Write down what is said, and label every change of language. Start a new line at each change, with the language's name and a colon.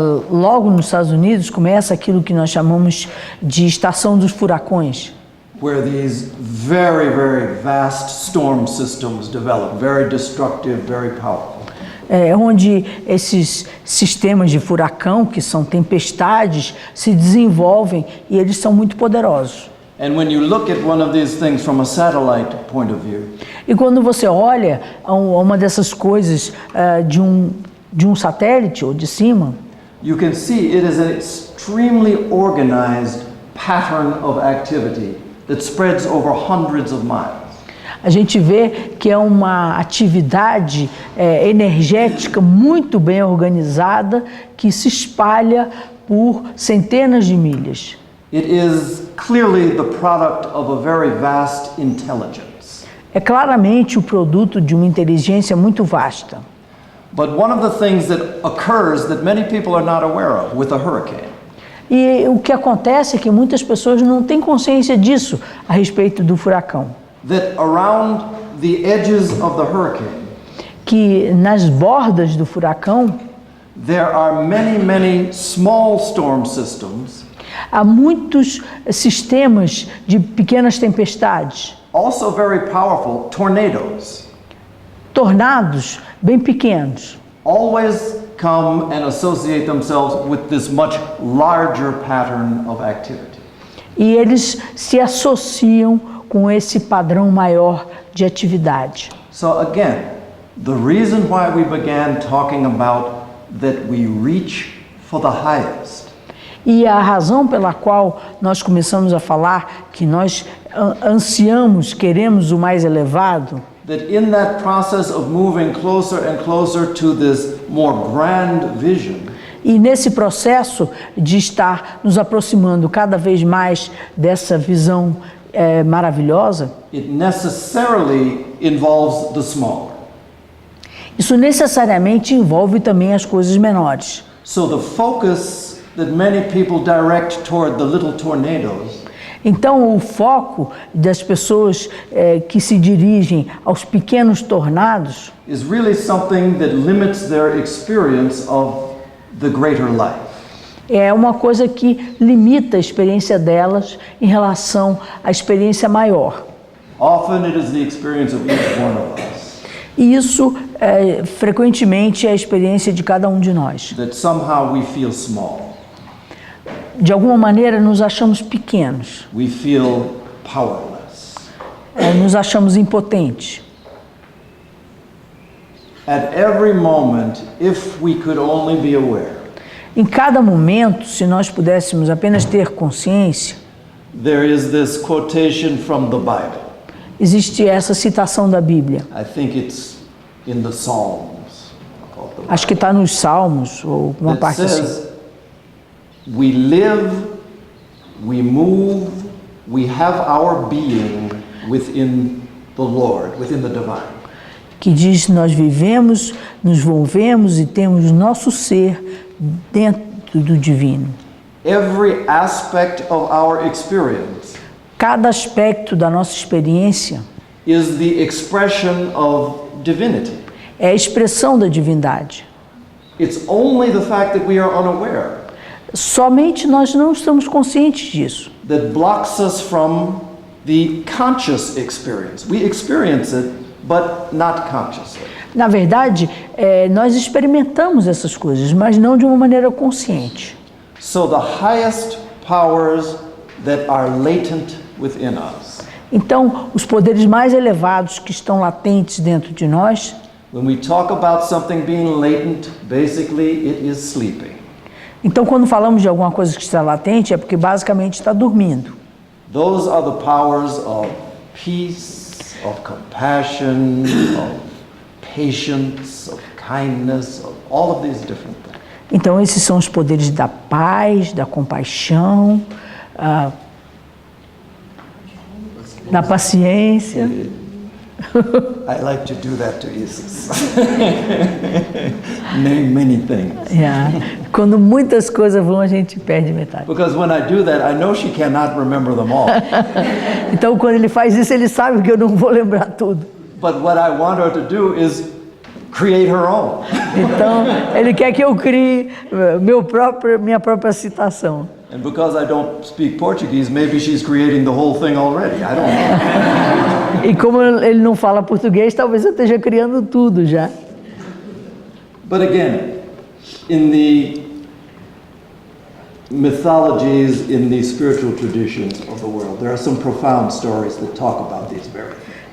Portuguese: logo nos Estados Unidos começa aquilo que nós chamamos de estação dos furacões,
English: Where these very, very vast storm systems develop, very destructive, very powerful.
Portuguese: onde esses sistemas de furacão, que são tempestades, se desenvolvem e eles são muito poderosos.
English: And when you look at one of these things from a satellite point of view,
Portuguese: E quando você olha a uma dessas coisas de um satélite ou de cima,
English: you can see it is an extremely organized pattern of activity that spreads over hundreds of miles.
Portuguese: a gente vê que é uma atividade energética muito bem organizada que se espalha por centenas de milhas.
English: It is clearly the product of a very vast intelligence.
Portuguese: É claramente o produto de uma inteligência muito vasta.
English: But one of the things that occurs that many people are not aware of with a hurricane
Portuguese: E o que acontece é que muitas pessoas não têm consciência disso a respeito do furacão.
English: that around the edges of the hurricane,
Portuguese: Que nas bordas do furacão
English: there are many, many small storm systems,
Portuguese: há muitos sistemas de pequenas tempestades,
English: also very powerful tornadoes,
Portuguese: tornados bem pequenos,
English: always come and associate themselves with this much larger pattern of activity.
Portuguese: e eles se associam com esse padrão maior de atividade.
English: So again, the reason why we began talking about that we reach for the highest
Portuguese: E a razão pela qual nós começamos a falar que nós ansiamos, queremos o mais elevado,
English: that in that process of moving closer and closer to this more grand vision,
Portuguese: e nesse processo de estar nos aproximando cada vez mais dessa visão maravilhosa,
English: it necessarily involves the smaller.
Portuguese: isso necessariamente envolve também as coisas menores.
English: So the focus that many people direct toward the little tornadoes
Portuguese: Então, o foco das pessoas que se dirigem aos pequenos tornados
English: is really something that limits their experience of the greater life.
Portuguese: é uma coisa que limita a experiência delas em relação à experiência maior.
English: Often it is the experience of each one of us
Portuguese: E isso, frequentemente, é a experiência de cada um de nós.
English: that somehow we feel small.
Portuguese: De alguma maneira, nos achamos pequenos,
English: We feel powerless.
Portuguese: nos achamos impotentes.
English: At every moment, if we could only be aware,
Portuguese: Em cada momento, se nós pudéssemos apenas ter consciência,
English: there is this quotation from the Bible.
Portuguese: existe essa citação da Bíblia.
English: I think it's in the Psalms. Called the
Portuguese: Acho que está nos Salmos, ou uma
English: that
Portuguese: parte assim.
English: says, we live, we move, we have our being within the Lord, within the divine.
Portuguese: Que diz: nós vivemos, nos movemos e temos nosso ser dentro do divino.
English: Every aspect of our experience
Portuguese: Cada aspecto da nossa experiência
English: is the expression of divinity.
Portuguese: é a expressão da divindade.
English: It's only the fact that we are unaware
Portuguese: Somente nós não estamos conscientes disso,
English: that blocks us from the conscious experience. We experience it, but not consciously.
Portuguese: Na verdade, nós experimentamos essas coisas, mas não de uma maneira consciente.
English: So the highest powers that are latent within us
Portuguese: Então, os poderes mais elevados que estão latentes dentro de nós,
English: when we talk about something being latent, basically it is sleeping.
Portuguese: então quando falamos de alguma coisa que está latente, é porque basicamente está dormindo.
English: Those are the powers of peace, of compassion, of patience, of kindness, of all of these different things.
Portuguese: Então, esses são os poderes da paz, da compaixão, da paciência.
English: I like to do that to Isis. Name many things.
Portuguese: Quando muitas coisas vão, a gente perde metade.
English: Because when I do that, I know she cannot remember them all.
Portuguese: Então, quando ele faz isso, ele sabe que eu não vou lembrar tudo.
English: But what I want her to do is create her own.
Portuguese: Então, ele quer que eu crie minha própria citação.
English: And because I don't speak Portuguese, maybe she's creating the whole thing already. I don't know.
Portuguese: E como ele não fala português, talvez eu esteja criando tudo já.
English: But again, in the mythologies, in the spiritual traditions of the world, there are some profound stories that talk about these very things.